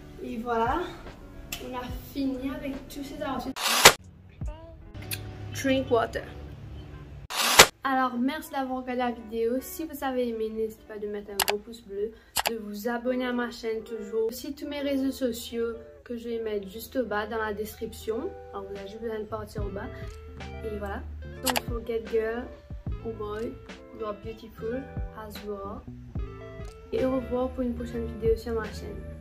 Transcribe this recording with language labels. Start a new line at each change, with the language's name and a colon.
French: Et voilà, on a fini avec tous ces outfits.
English: Drink water.
French: Alors merci d'avoir regardé la vidéo. Si vous avez aimé, n'hésitez pas de mettre un gros pouce bleu, de vous abonner à ma chaîne toujours. Aussi tous mes réseaux sociaux que je vais mettre juste au bas dans la description. Alors vous avez juste besoin de partir au bas. Et voilà.
English: Don't forget girl or boy, you are beautiful as you are.
French: Et au revoir pour une prochaine vidéo sur ma chaîne.